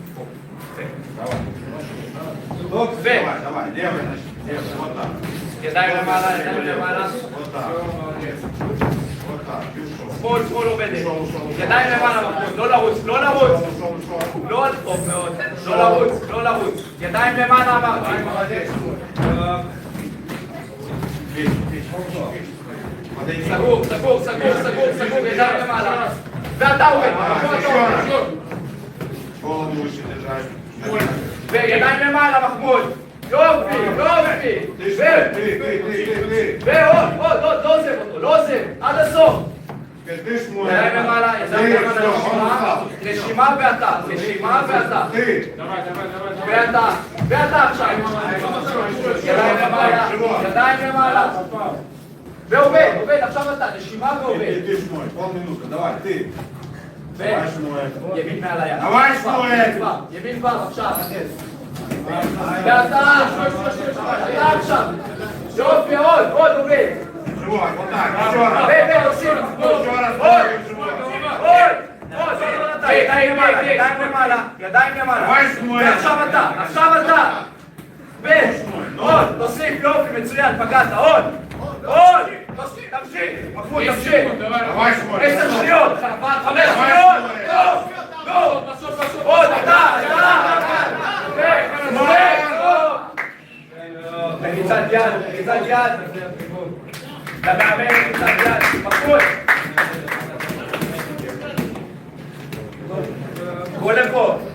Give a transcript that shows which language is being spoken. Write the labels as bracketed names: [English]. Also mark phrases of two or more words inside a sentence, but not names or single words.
[Russian] Давай, давай, левый, значит, левый, вот так. [Hebrew] ידיים למעלה, ידיים למעלה. [Russian] Вот так. Вот так, и ушел. [Hebrew] שמאל, שמאל עובדת. ידיים למעלה, מחמוד. לא לרוץ, לא לרוץ. [Russian] Ушел, ушел. [Hebrew] לא, טוב מאוד. לא לרוץ, לא לרוץ. ידיים למעלה אמרתי. [Russian] Подойди. [Hebrew] סגור, סגור, סגור, סגור, סגור. ידיים למעלה. ואתה עובד. [Russian] Голову выше держать. [Hebrew] וידיים למעלה, מחמוד. יופי, יופי. [Russian] Ты. [Hebrew] ועוד, עוד, עוד. לא עוזב אותו, לא עוזב. עד הסוף. [Russian] Ты, Шмуэль. [Hebrew] ידיים למעלה, ידיים למעלה. נשימה. נשימה ואתה. נשימה ואתה. [Russian] Ты. [Hebrew] ואתה. ואתה עכשיו. ידיים למעלה. ידיים למעלה. ועובד, עובד. עכשיו אתה. נשימה ועובד. [Russian] Ты, Шмуэль, полминуты. Давай, ты. Давай, Шмуэль. [Hebrew] ימין מעל היד. [Russian] давай, שמואל. [Hebrew] ימין כבר, עכשיו. ואתה. אתה עכשיו. יופי, עוד, עוד עובד. [Russian] Живой, вот так, еще раз. [Hebrew] ועושים. [Russian] Еще раз. [Hebrew] עוד. [Russian] Живой. [Hebrew] עוד. עוד. ידיים למעלה, ידיים למעלה. ידיים למעלה. [Russian] давай, שמואל. [Hebrew] ועכשיו אתה, עכשיו אתה. ועוד. תוסיף, יופי, מצוין, פגעת. עוד. עוד. תמשיך. מחמוד, תמשיך. [Russian] Давай, Шмуэль. [Hebrew] 10 שניות. 5 [Russian] давай, [Hebrew] שניות. [Russian] שמואל. [Hebrew] נו. עוד, אתה. לחיצת יד, לחיצת יד. למאמן, לחיצת יד. מחמוד. בוא לפה.